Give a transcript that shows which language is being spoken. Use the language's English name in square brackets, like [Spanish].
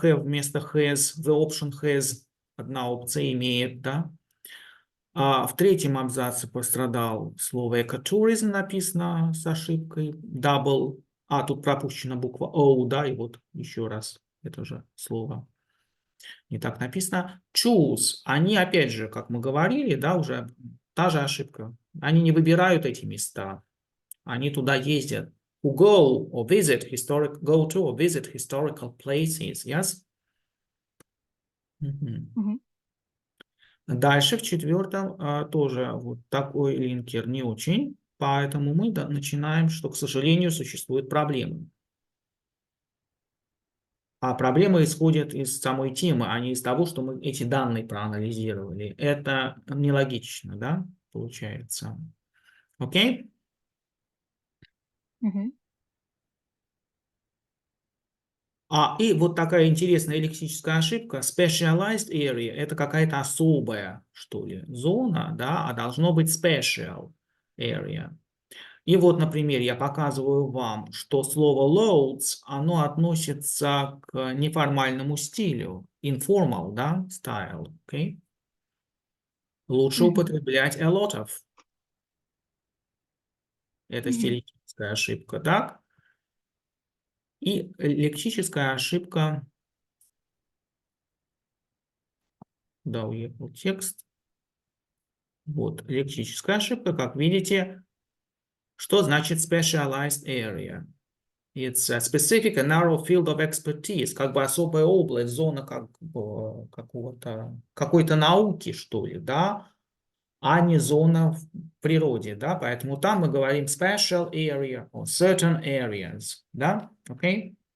[English] Have [Russian] вместо has, [English] the option has, [Russian] одна опция имеет, да? В третьем абзаце пострадал слово ecotourism, написано с ошибкой double. Тут пропущена буква O, да, и вот еще раз это же слово не так написано. [English] Choose, [Russian] они опять же, как мы говорили, да, уже та же ошибка. Они не выбирают эти места, они туда ездят. [English] Who go or visit go to or visit historical places, yes? Мгм. [Russian] Дальше в четвертом тоже вот такой линкер не очень, поэтому мы начинаем, что, к сожалению, существуют проблемы. А проблемы исходят из самой темы, а не из того, что мы эти данные проанализировали. Это нелогично, да, получается. Окей? Мгм. И вот такая интересная лексическая ошибка. [English] Specialized area [Russian] — это какая-то особая, что ли, зона, да, а должно быть [English] special area. [Russian] И вот, например, я показываю вам, что слово [English] loads, [Russian] оно относится к неформальному стилю. [English] Informal, [Russian] да, [English] style, okay? [Russian] Лучше Мгм. употреблять [English] a lot of. [Russian] Это Мгм. стилистическая ошибка, так? И лексическая ошибка. Да, уехал текст. Вот, лексическая ошибка, как видите. Что значит [English] specialized area? It's a specific and narrow field of expertise, [Russian] как бы особая область, зона как бы какой-то науки, что ли, да, а не зона в природе, да, поэтому там мы говорим [English] special area or certain areas, [Russian] да, [English] окей?